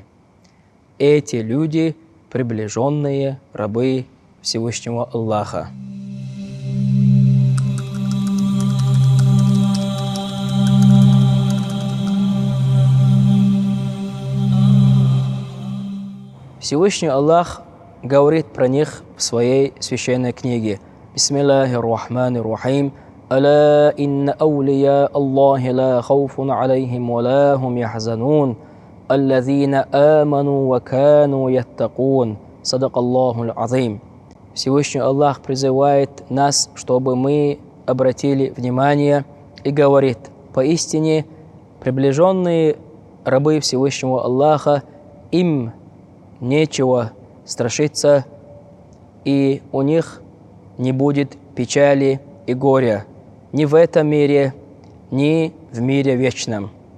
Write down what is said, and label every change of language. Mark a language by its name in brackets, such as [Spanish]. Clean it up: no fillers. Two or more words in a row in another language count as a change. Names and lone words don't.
[Russian] Эти люди – приближенные рабы Всевышнего Аллаха. Всевышний Аллах говорит про них в своей священной книге. [Arabic] بسم الله الرحمن الرحيم. ألا إن أولياء الله لا خوف عليهم ولا هم يحزنون. الذين آمنوا وكانوا يتقون. صدق الله العظيم. [Russian] Всевышний Аллах призывает нас, чтобы мы обратили внимание и говорит: поистине приближенные рабы Всевышнего Аллаха, им нечего страшиться, и у них не будет печали и горя ни в этом мире, ни в мире вечном.